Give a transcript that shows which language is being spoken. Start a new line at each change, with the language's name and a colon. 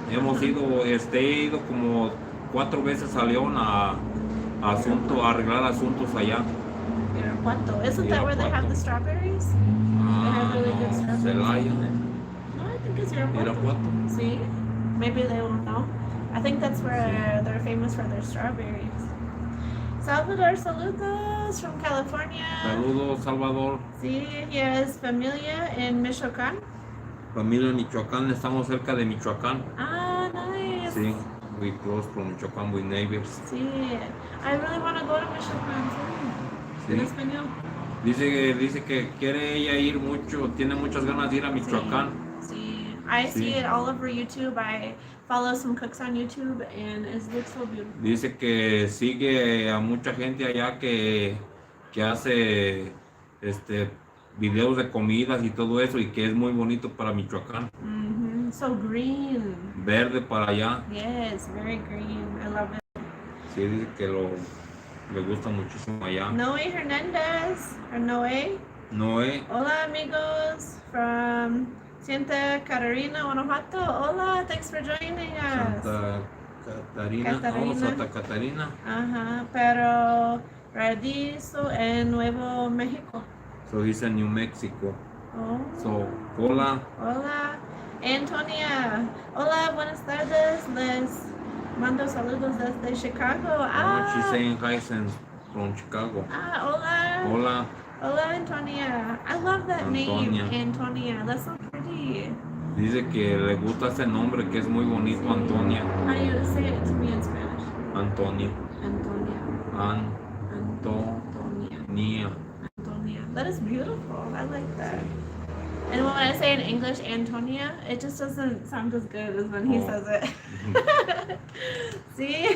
Spanish: Hemos ido, he ido como 4 veces a León a arreglar asuntos allá. Irapuato.
English: Isn't that where they have the strawberries? They have really good strawberries.
Spanish: Celaya.
English: No, I think it's Irapuato. See? Maybe they won't know. I think that's where they're famous for their strawberries. Salvador, saludos from California.
Spanish: Saludos, Salvador. Sí,
English: he has
Spanish: familia en Michoacán. Familia en Michoacán, estamos cerca de Michoacán.
English: Ah, nice. Sí, we close from Michoacán, we neighbors. Sí, I really want to go to Michoacán.
Spanish: Sí. En español. Dice que quiere ella ir mucho, tiene muchas ganas de ir a Michoacán.
English: Sí. I see it all over YouTube. I follow some cooks on YouTube and it looks so beautiful.
Spanish: Dice que sigue a mucha gente allá que hace videos de comidas y todo eso y que es muy bonito para Michoacán.
English: So green.
Spanish: Verde para allá.
English: Yes, very green. I love it.
Spanish: Sí, dice que le gusta muchísimo allá. Noé Hernández, or Noé. Noé. Hola amigos from Santa Catarina, Guanajuato.
English: Hola, thanks for joining us. Santa Catarina. Santa Catarina.
Spanish: Ajá, pero radizo en Nuevo México.
English: So he's in New Mexico. Oh. So, hola.
Spanish: Hola, Antonia. Hola, buenas tardes, Les Mando saludos desde Chicago.
English: She's saying hi since from Chicago.
Spanish: Hola. Hola,
English: Hola, Antonia. I love that Antonia. name, Antonia. That's so pretty.
Spanish: Dice que le gusta ese nombre que es muy bonito, Antonia.
English: How do you say it to me in Spanish? Antonia. Antonia. Antonia. Antonia. That is beautiful. I like that. And when I say in English, Antonia, it just doesn't sound as good as when he says it. See?